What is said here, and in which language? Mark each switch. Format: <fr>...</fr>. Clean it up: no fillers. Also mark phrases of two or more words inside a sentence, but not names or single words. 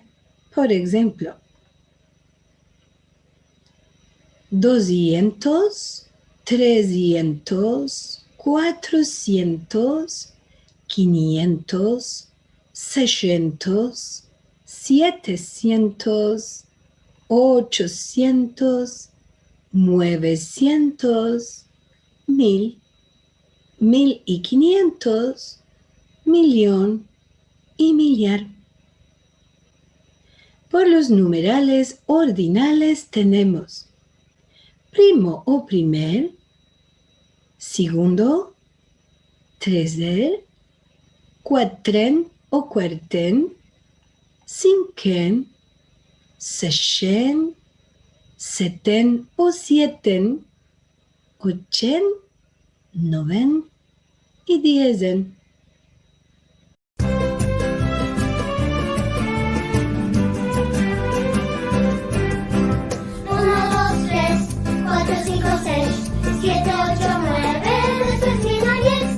<es>Por ejemplo, 200, 300, 400, 500, 600, 700, 800, 900, 1000, 1500, millón y millar. Por los numerales ordinales tenemos primo o primer, segundo, tercer, quatren o quarten, cinquen, seixen, seten o sieten, ochen, noven y diesen. 7, 8, 9, después viene 10.</es>